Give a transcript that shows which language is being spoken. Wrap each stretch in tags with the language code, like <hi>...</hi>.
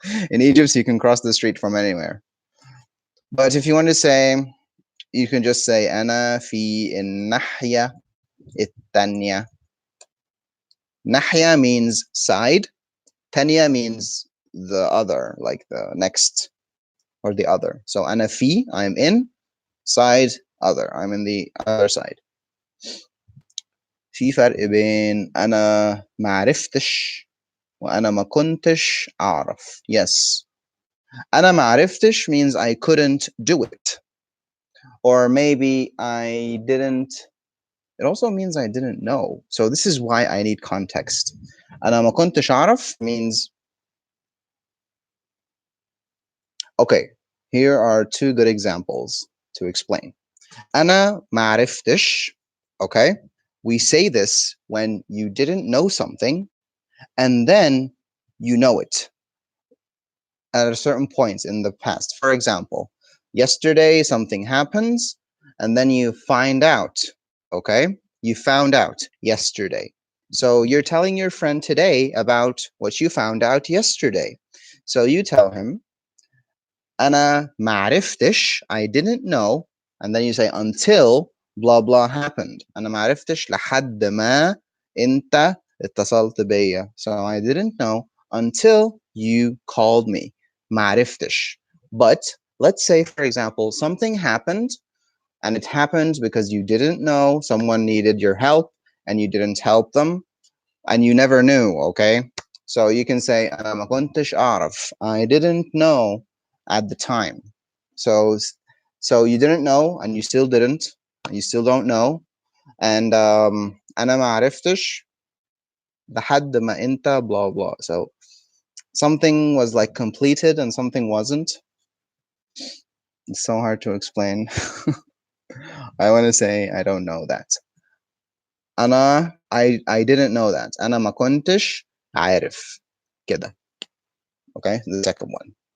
<en>In Egypt, you can cross the street from anywhere. But if you want to say, you can just say</en> <ar>أنا في الناحية التانية.</ar> <en>Nahya means side. Tanya means the other, like the next or the other. So</en> <ar>أنا في,</ar> <en>I'm in, side, other. I'm in the other side.</en> <ar>في فرق بين أنا ما عرفتش وأنا ما كنتش أعرف.</ar> <en>Yes.</en> <ar>أنا ما عرفتش</ar> <en>means I couldn't do it. Or maybe I didn't. It also means I didn't know. So this is why I need context.</en> <ar>أنا ما كنتش أعرف</ar> <en>means, okay, here are two good examples to explain.</en> <ar>أنا ما عرفتش,</ar> <en>okay? We say this when you didn't know something and then you know it at a certain point in the past. For example, yesterday something happens and then you find out, okay? You found out yesterday. So you're telling your friend today about what you found out yesterday. So you tell him,</en> <ar>أنا ما عرفتش,</ar> <en>I didn't know, and then you say until blah blah happened.</en> <ar>أنا ما عرفتش لحد ما أنت اتصلت بيا.</ar> <en>So I didn't know until you called me.</en> <ar>ما عرفتش.</ar> <en>But let's say, for example, something happened, and it happened because you didn't know someone needed your help, and you didn't help them, and you never knew, okay? So you can say</en> <ar>أنا ما كنتش أعرف.</ar> <en>I didn't know at the time. So you didn't know, and you still didn't. You still don't know.</en> <ar>And أنا ما عرفتش لحد ما أنت blah blah.</ar> <en>So something was like completed and something wasn't. It's so hard to explain. I want to say I don't know that. I didn't know that.</en> <ar>أنا ما كنتش عارف كده.</ar> <en>Okay, the second one.</en>